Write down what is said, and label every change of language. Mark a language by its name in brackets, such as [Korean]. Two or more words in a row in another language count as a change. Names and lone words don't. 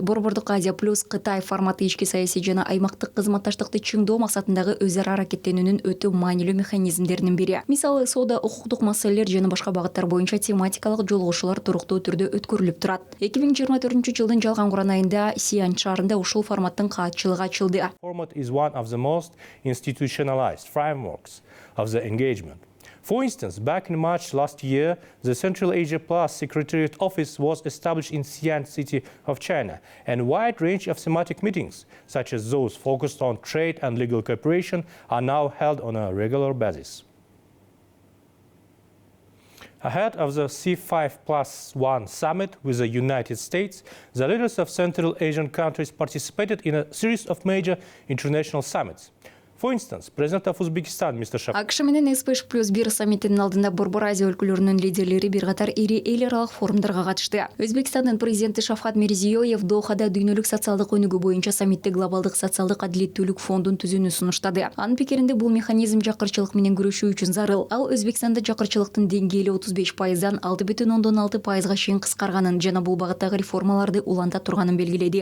[Kyrgyz] Борбордук Азия плюс Кытай форматы ички саясий жана аймактык кызматташтыкты чыңдоо максатындагы өз ара аракеттенүүнүн өтө маанилүү механизмдеринин бири. Мисалы, соода, укуктук маселелер жана башка багыттар боюнча тематикалык жолугушуулар туруктуу түрдө өткөрүлүп турат. 2024-жылдын жалган куран айында Сиань шаарында ушул форматтын каатчылыгы ачылды. [English] Format is one of the most institutionalized frameworks of the engagement. For instance, back in March last year, the Central Asia Plus Secretariat Office was established in Xi'an city of China, and a wide range of thematic meetings, such as those focused on trade and legal cooperation, are now held on a regular basis. Ahead of the C5+1 summit with the United States, the leaders of Central Asian countries participated in a series of major international summits. For instance, President of Uzbekistan, Mr. Shafat. [Kyrgyz] АКШ менен S5+1 саммитинин алдында Борбор Азия өлкөлөрүнүн лидерлери бир катар ири эл аралык форумдарга катышты. Өзбекстандын президенти Шавкат Мирзиёев Дохада дүйнөлүк социалдык өнүгүү боюнча саммитте глобалдык социалдык адилеттүүлүк фондун түзүүнү сунуштады. Анын пикиринде бул механизм жакырчылык менен күрөшүү үчүн зарыл. Ал Өзбекстанда жакырчылыктын деңгээли 35%дан 6,6%га чейин кыскарганын жана бул багыттагы реформаларды уланта турганын белгиледи.